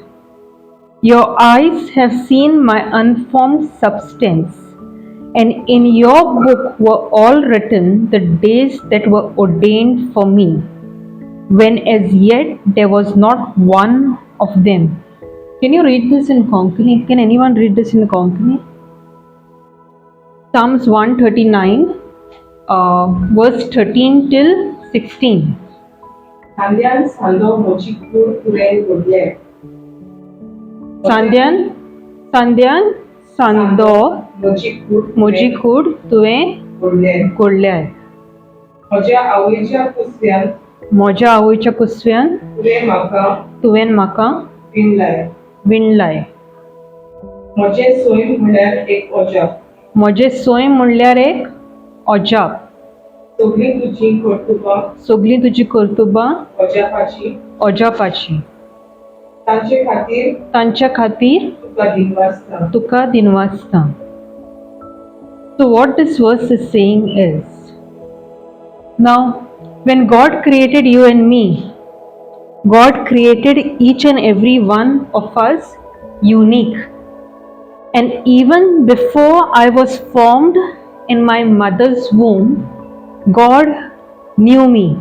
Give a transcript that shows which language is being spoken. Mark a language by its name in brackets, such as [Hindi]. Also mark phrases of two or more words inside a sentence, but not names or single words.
[English] Your eyes have seen my unformed substance, and in your book were all written the days that were ordained for me, when as yet there was not one of them. Can you read this in Konkani? Can anyone read this in Konkani? Psalms 139, verse 13 till 16. Sandyan sando mochikur turen godle. Sandyan sando mojikud tuwe kodle. [Konkani] Moja awuच्या कुसव्यान तुवेन म्हाका विणलाय. म्हजे सोय म्हणल्यार एक अजाप. म्हजे सोय म्हणल्यार एक अजाप. सगळी तुजी कर्तुबां अजापाची. तांच्या खातीर तुका दिनवासता. [English] So what this verse is saying is, now when God created you and me, God created each and every one of us unique. And even before I was formed in my mother's womb, God knew me.